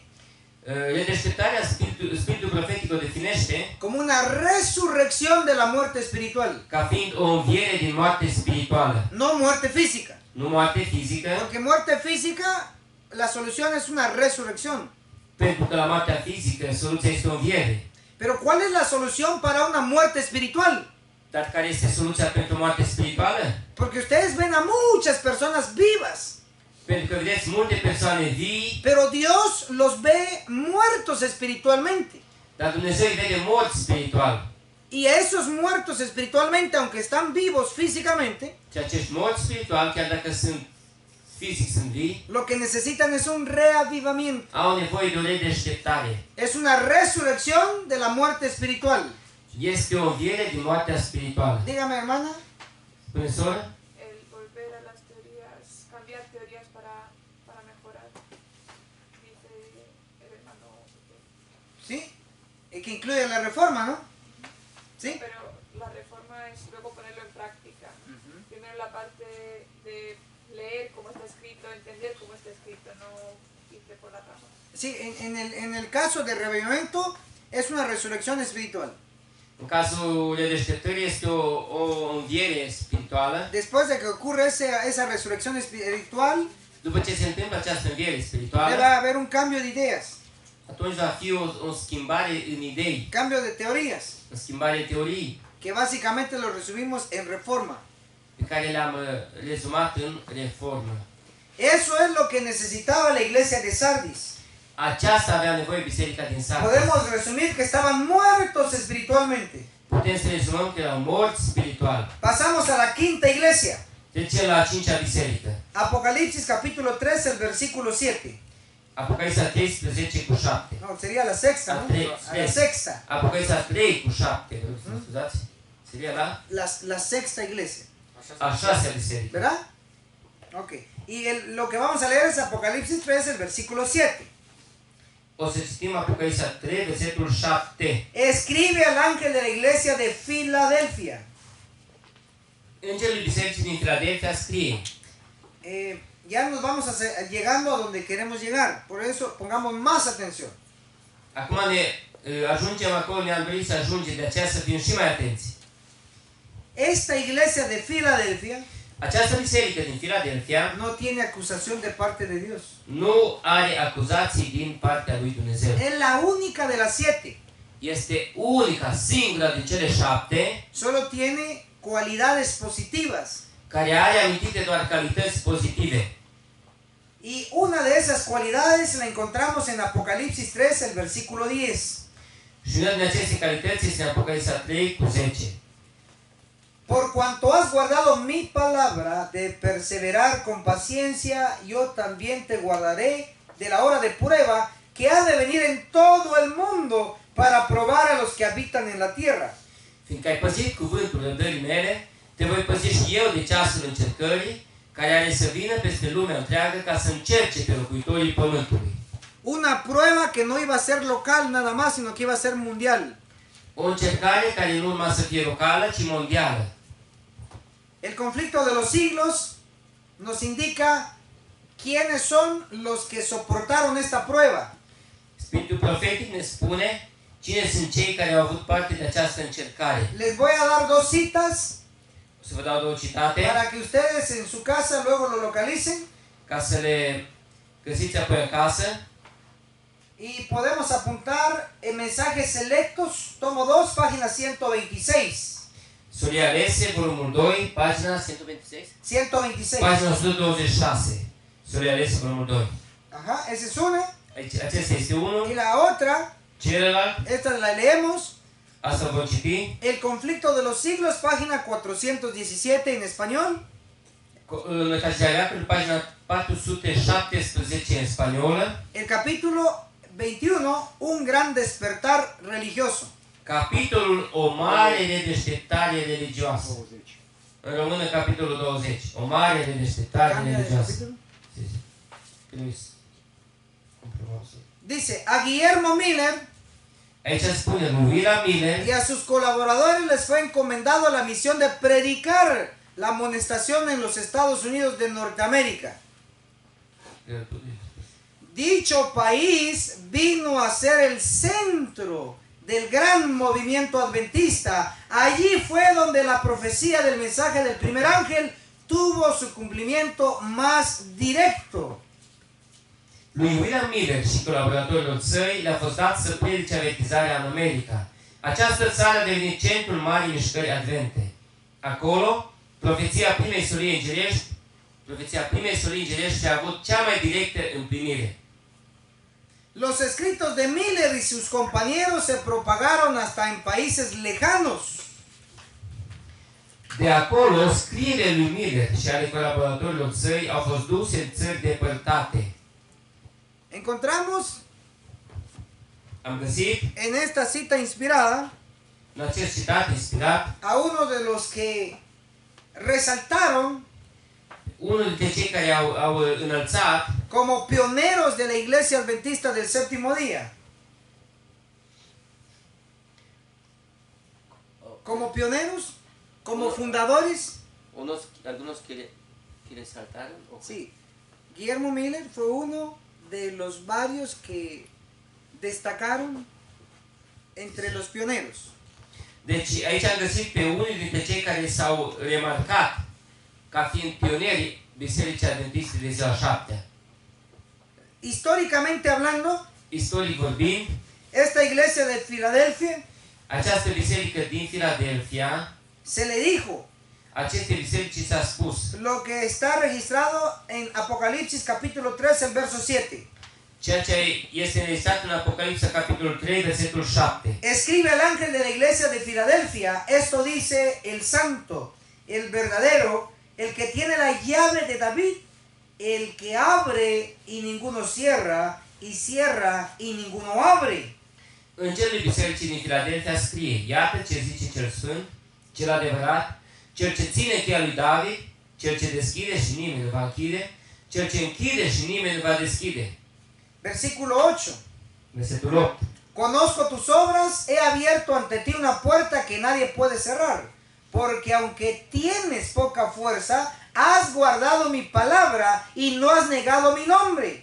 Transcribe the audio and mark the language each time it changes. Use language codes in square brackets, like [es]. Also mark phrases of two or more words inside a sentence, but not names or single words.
[ro] Redeșteptarea, spiritul profetic o definește [es] como una resurrección de la muerte espiritual, [ro] ca fiind o înviere din moarte spirituală, [es] no muerte física. [ro] nu moarte fizică, [es] Porque muerte física, la solución es una resurrección. [ro] pentru că la moartea fizică soluția este o înviere. [es] Pero ¿cuál es la solución para una muerte espiritual? [ro] Dar care este soluția pentru moarte spirituală? [es] Porque ustedes ven a muchas personas vivas, [ro] Pentru că vedeți multe persoane vii, [es] pero Dios los ve muertos espiritualmente. [ro] dar Dumnezeu îi vede morți spiritual. [es] Y esos muertos espiritualmente, aunque están vivos físicamente, [ro] Și acești morți spiritual, chiar dacă sunt fizic sunt vii, [es] lo que necesitan es un reavivamiento. [ro] au nevoie de o redeșteptare. [es] Es una resurrección de la muerte espiritual. [ro] Este o înviere din moartea spirituală. [es] Dígame, hermana. [ro] Spune soră? [es] El volver a las teorías, cambiar teorías para mejorar, dice el hermano. ¿Sí? Que incluye la reforma, ¿no? ¿Sí? Pero la reforma es luego ponerlo en práctica. Primero la parte de leer cómo está escrito, entender cómo está escrito, no irte por la rama. Sí, en el caso de reavivamiento es una resurrección espiritual. [ro] În cazul redeșteptării este o înviere spirituală. [es] Después de que ocurre esa resurrección espiritual, [ro] După ce se întâmplă această înviere [es] debe [ro] spirituală, [es] haber un cambio de ideas, [ro] atunci va fi o schimbare în idei, [es] cambio de teorías, [ro] o schimbare în teorii, [es] que básicamente lo resumimos en reforma. [ro] pe care le-am rezumat în reformă. [es] Eso es lo que necesitaba la iglesia de Sardis. [ro] Aceasta avea nevoie biserica din Sardis. [es] Podemos resumir que estaban muertos espiritualmente. [ro] Putem să rezumăm că erau morți spiritual. [es] Pasamos a la quinta iglesia. [ro] Trecem la a cincea biserică. [es] Apocalipsis capítulo 3, el versículo 7. [ro] Apocalipsa 13 cu 7. [es] No, sería la sexta, ¿no? A la sexta. [ro] Apocalipsa 3 cu 7, vă rog să mă scuzați. [es] Seria La sexta iglesia. [ro] a șasea biserică. [es] ¿Verdad? Ok. Y lo que vamos a leer es Apocalipsis 3, el versículo 7. [ro] O să citim Apocalipsa 3, versetul 7. [es] Escribe al ángel de la iglesia de Filadelfia. [ro] Îngerul bisericii din Filadelfia scrie: [es] Ya nos vamos llegando a donde queremos llegar. Por eso pongamos más atención. [ro] Acum ne ajungem acolo, ne-am dorit să ajungem, de aceea să fim și mai atenți. [es] Esta iglesia de Filadelfia [ro] Această biserică din Filadelfia [es] no tiene acusación de parte de Dios. [ro] nu are acuzații din partea lui Dumnezeu. [es] Es la única de las 7. [ro] Este unica, singura din cele 7 [es] Solo tiene cualidades positivas. [ro] care are amintite doar calități pozitive. [es] Y una de esas cualidades la encontramos en Apocalipsis 3, el versículo 10. [ro] Și una din aceste calități este în Apocalipsa 3 cu 10. [es] Por cuanto has guardado mi palabra de perseverar con paciencia, yo también te guardaré de la hora de prueba que ha de venir en todo el mundo para probar a los que habitan en la tierra. [ro] Fiindcă ai păzit cuvântul răbdării mele, te voi păzi și eu de ceasul încercării, care are să vină peste lumea întreagă ca să încerce pe locuitorii pământului. [es] Una prueba que no iba a ser local nada más, sino que iba a ser mundial. [ro] O încercare care nu urma să fie locală, ci mondială. [es] El conflicto de los siglos nos indica quiénes son los que soportaron esta prueba. [ro] Spiritul profetic ne spune cine sunt cei care au avut parte de această încercare. [es] Les voy a dar dos citas [ro] O să vă dau două citate [es] para que ustedes en su casa luego lo localicen [ro] ca să le găsiți apoi acasă. [es] y podemos apuntar en mensajes selectos, tomo 2, página 126. [ro] Solia Alese, volumul 2, pagina 126. 126. Pagina 126. Solia Alese, volumul 2. [es] Ajá, esa es una. [ro] Acesta este unul. [es] Y la otra, [ro] Celălalt, [es] esta la leemos. [ro] asta vom citi. [es] El conflicto de los siglos, página 417 en español. [ro] Metafizicul, pagina 417 în spaniolă. [es] El capítulo 21, un gran despertar religioso. [ro] Capitolul O mare redeșteptare religioasă. 20. În română, capitolul 20. O mare redeșteptare [es] Cambia de [ro] religioasă. [es] capítulo. Sí, sí. Luis. Comprobamos. Dice, a Guillermo Miller Aici spune lui William Miller y a sus colaboradores les fue encomendado la misión de predicar la amonestación en los Estados Unidos de Norteamérica. Dicho país vino a ser el centro del gran movimiento adventista. Allí fue donde la profecía del mensaje del primer ángel tuvo su cumplimiento más directo. [ro] Lui William Miller și colaboratorilor săi le-a fost dat să predice avertizarea în America. Această țară a devenit centrul marii mișcări advente. Acolo, profeția primei solii îngerești a avut cea mai directă împlinire. [es] Los escritos de Miller y sus compañeros se propagaron hasta en países lejanos. [ro] De acolo, scrierile lui Miller și ale colaboratorilor săi au fost duse în țări depărtate. [es] Encontramos [ro] Am găsit, [es] en esta cita inspirada, [ro] în acest citat inspirat, [es] a uno de los que resaltaron [ro] unul dintre cei care au înălțat [es] como pioneros de la Iglesia Adventista del Séptimo Día. Como pioneros, como fundadores. Algunos que resaltaron. Sí, Guillermo Miller fue uno de los varios que destacaron entre los pioneros. [ro] Deci aici am găsit pe unii dintre cei care s-au remarcat ca fiind pionerii Bisericii Adventiste de ziua 7. [es] Históricamente hablando, [ro] Istoric vorbind, [es] esta iglesia de Filadelfia [ro] această biserică din Filadelfia, [es] se le dijo [ro] aceste biserici s-a spus [es] lo que está registrado en Apocalipsis capítulo 3, el verso 7. [ro] ceea ce este înregistrat în Apocalipsa capitolul 3, versetul 7. [es] Escribe el ángel de la iglesia de Filadelfia, esto dice el santo, el verdadero, el que tiene la llave de David, el que abre y ninguno cierra, y cierra y ninguno abre. [ro] Îngerul bisericii din Filadelfia scrie: iată ce zice cel sfânt, cel adevărat, cel ce ține cheia lui David, cel ce deschide și nimeni nu va închide, cel ce închide și nimeni nu va deschide. [es] Versículo 8. [ro] Versetul 8. [es] Conozco tus obras, he abierto ante ti una puerta que nadie puede cerrar, porque aunque tienes poca fuerza, has guardado mi palabra y no has negado mi nombre.